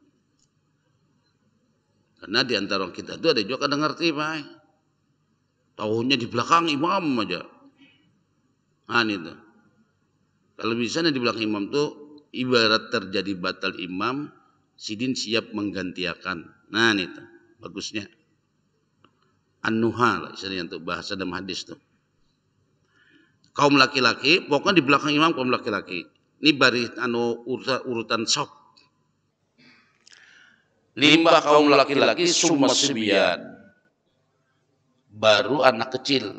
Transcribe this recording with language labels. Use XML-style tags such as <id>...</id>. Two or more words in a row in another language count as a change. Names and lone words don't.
<id>Karena di antara kita itu ada juga kadang ngerti, Pak. Tahunya di belakang imam aja. Nah itu. Kalau misalnya di belakang imam tuh ibarat terjadi batal imam, sidin siap menggantikan. Nah itu bagusnya. An-nuha lah istilahnya untuk bahasa dalam hadis tuh. Kaum laki-laki, pokoknya di belakang imam kaum laki-laki. Ini baris urutan shaf. Limbah kaum laki-laki</id> <ar>summa sibyan.</ar> <id>Baru anak kecil.</id>